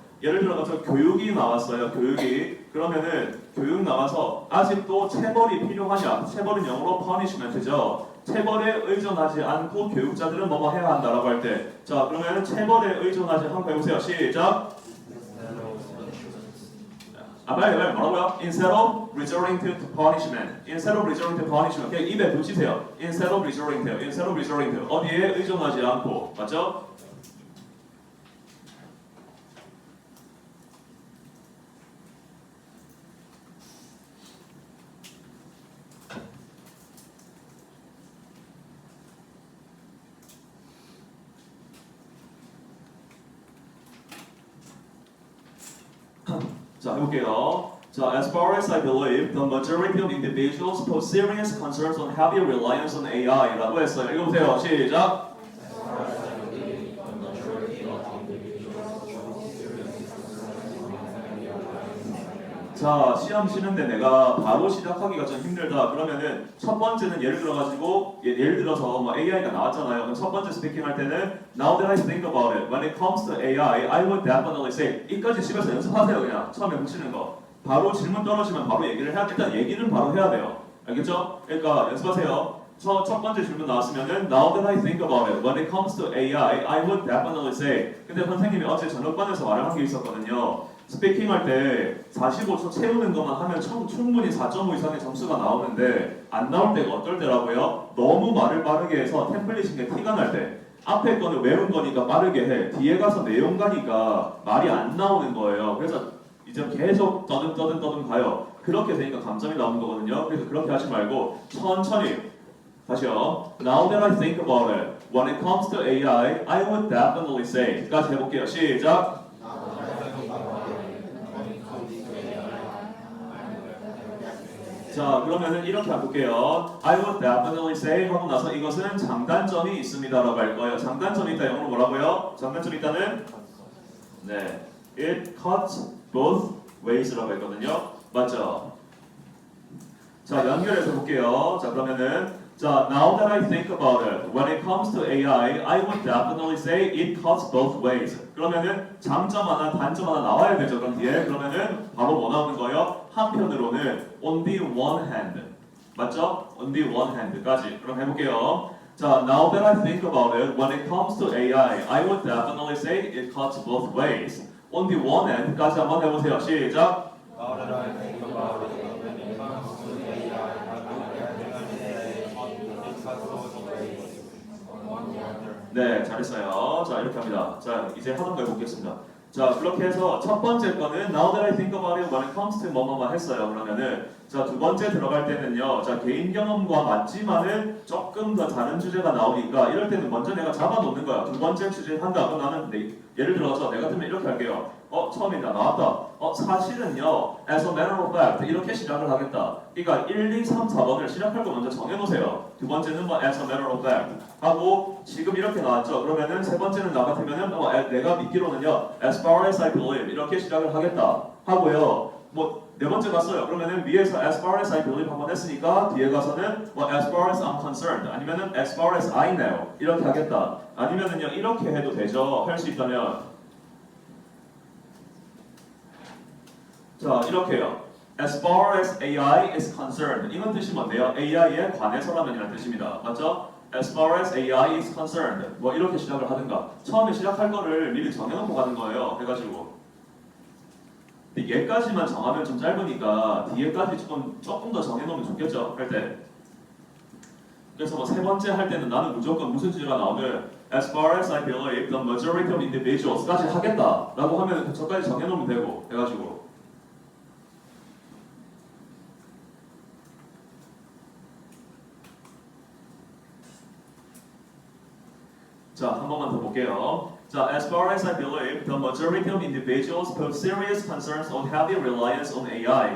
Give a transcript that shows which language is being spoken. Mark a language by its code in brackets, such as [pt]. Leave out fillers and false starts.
[ko] 예를 들어서 교육이 나왔어요. 교육이. 그러면은 교육 나와서 아직도 체벌이 필요하냐? 체벌은 영어로 punishment죠. 체벌에 의존하지 않고 교육자들은 뭐뭐 해야 한다라고 할 때. 자, 그러면은 체벌에 의존하지 않고 해보세요. 시작. 빨리 뭐라고요? [en] Instead of resorting to punishment. Instead of resorting to punishment. [ko] 그냥 입에 붙이세요. [en] Instead of resorting to. Instead of resorting to. [ko] 어디에 의존하지 않고. 맞죠? 자, 해볼게요. [en] 자, as far as I believe, the majority of individuals pose serious concerns on heavy reliance on AI라고 했어요. [ko] 읽어보세요. 시작. 자, 시험 치는데 내가 바로 시작하기가 좀 힘들다. 그러면은 첫 번째는 예를 들어서 뭐 AI가 나왔잖아요. 그럼 첫 번째 스피킹 할 때는 [en] Now that I think about it, when it comes to AI, I would definitely say [ko] 이까지 집에서 연습하세요. 그냥 처음에 붙이는 거. 바로 질문 떨어지면 바로 얘기를 해야 일단 얘기는 바로 해야 돼요. 알겠죠? 그러니까 연습하세요. 첫 번째 질문 나왔으면은 [en] Now that I think about it, when it comes to AI, I would definitely say. [ko] 근데 선생님이 어제 저녁반에서 말을 한 게 있었거든요. 스피킹 할 때 45초 채우는 것만 하면 충분히 4.5 이상의 점수가 나오는데 안 나올 때가 어떨 때라고요? 너무 말을 빠르게 해서 템플릿인 게 티가 날 때. 앞에 거는 외운 거니까 빠르게 해. 뒤에 가서 내용 가니까 말이 안 나오는 거예요. 그래서 이제 계속 떠듬 가요. 그렇게 되니까 감점이 나오는 거거든요. 그래서 그렇게 하지 말고 천천히 다시요. [en] Now that I think about it, when it comes to AI, I would definitely say. [ko] 까지 해볼게요. 시작. 자, 그러면은 이렇게 해볼게요. [en] I would definitely say [ko] 하고 나서 이것은 장단점이 있습니다라고 할 거예요. 장단점이 있다 영어로 뭐라고요? 장단점이 있다는 네, [en] it cuts both ways [ko] 라고 했거든요. 맞죠? 자, 연결해서 볼게요. [en] 자, 그러면은 자, now that I think about it, when it comes to AI, I would definitely say it cuts both ways. [ko] 그러면은 장점 하나, 단점 하나 나와야 되죠. 그럼 뒤에 그러면은 바로 뭐 나오는 거예요? 한편으로는 [en] on the one hand, [ko] 맞죠? [en] on the one hand까지. [ko] 그럼 해볼게요. [en] 자, now that I think about it, when it comes to AI, I would definitely say it cuts both ways. on the one hand까지 [ko] 한번 해보세요. 시작. [en] Now that I think about it, when it comes to AI, I would definitely say it cuts both ways. On one hand. [ko] 네, 잘했어요. 자, 이렇게 합니다. 자, 이제 하던 거 해보겠습니다. 자, 그렇게 해서 첫 번째 거는 [en] Now that I think about it, when it comes to [ko] 뭐뭐만 했어요. 그러면은 자, 두 번째 들어갈 때는요. 자, 개인 경험과 맞지만은 조금 더 다른 주제가 나오니까 이럴 때는 먼저 내가 잡아놓는 거야. 두 번째 주제 한다. 그럼 나는 예를 들어서 내가 같으면 이렇게 할게요. 처음에 나왔다. 사실은요. [en] As a matter of fact [ko] 이렇게 시작을 하겠다. 그러니까 1, 2, 3, 4번을 시작할 거 먼저 정해놓으세요. 두 번째는 뭐 [en] as a matter of fact [ko] 하고 지금 이렇게 나왔죠. 그러면은 세 번째는 나 같으면은 내가 믿기로는요. [en] As far as I believe [ko] 이렇게 시작을 하겠다 하고요. 뭐 네 번째 봤어요. 그러면은 위에서 [en] as far as I believe [ko] 한번 했으니까 뒤에 가서는 뭐 [en] as far as I'm concerned [ko] 아니면은 [en] as far as I know [ko] 이렇게 하겠다. 아니면은요 이렇게 해도 되죠. 할 수 있다면 자 이렇게요. [en] As far as AI is concerned [ko] 이건 뜻이 뭔데요? AI에 관해서라면이라는 뜻입니다. 맞죠? [en] As far as AI is concerned [ko] 뭐 이렇게 시작을 하든가 처음에 시작할 거를 미리 정해놓고 가는 거예요. 해가지고 근데 얘까지만 정하면 좀 짧으니까 뒤에까지 조금 더 정해놓으면 좋겠죠? 할 때. 그래서 뭐 세 번째 할 때는 나는 무조건 무슨 주제가 나오면 [en] as far as I believe the majority of individuals [ko] 까지 하겠다라고 하면 저까지 정해놓으면 되고 해가지고 자, 한 번만 더 볼게요. [en] 자, as far as I believe, the majority of individuals put serious concerns on heavy reliance on AI.